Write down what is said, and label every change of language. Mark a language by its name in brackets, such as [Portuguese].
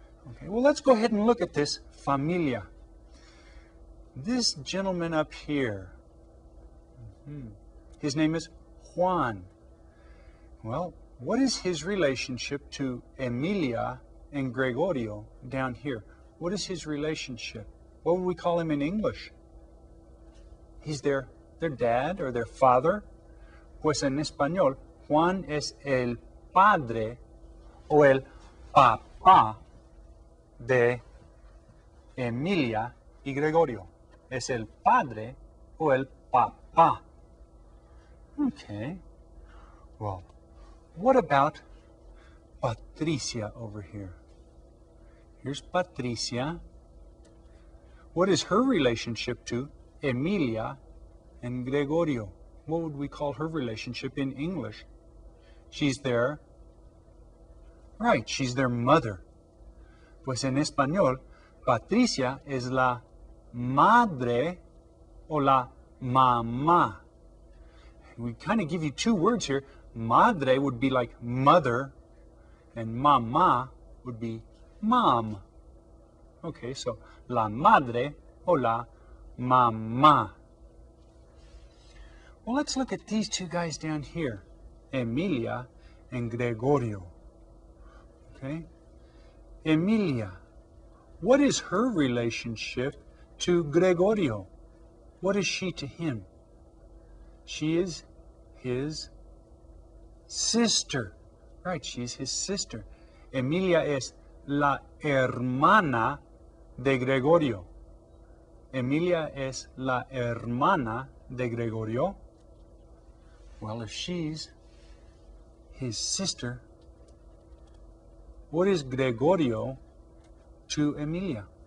[English] Okay, well, let's go ahead and look at this familia. This gentleman up here, his name is Juan. Well, what is his relationship to Emilia and Gregorio down here? What is his relationship? What would we call him in English? He's their dad or their father. [Spanish] Pues en español, Juan es el padre o el papá de Emilia y Gregorio. Es el padre o el papá. [English] Okay. Well, what about Patricia over here. Here's Patricia. What is her relationship to Emilia and Gregorio? What would we call her relationship in English? She's their, right, she's their mother. [Spanish] Pues en español, Patricia es la madre o la mamá. [English] We kind of give you two words here. Madre would be like mother, and mamá would be mom. [Spanish] Okay, so la madre o la mamá. [English] Well, let's look at these two guys down here, Emilia and Gregorio. Okay, Emilia, what is her relationship to Gregorio? What is she to him? She is his sister. Right, she's his sister. [Spanish] Emilia es la hermana de Gregorio. Emilia es la hermana de Gregorio. [English] Well, if she's his sister, what is Gregorio to Emilia?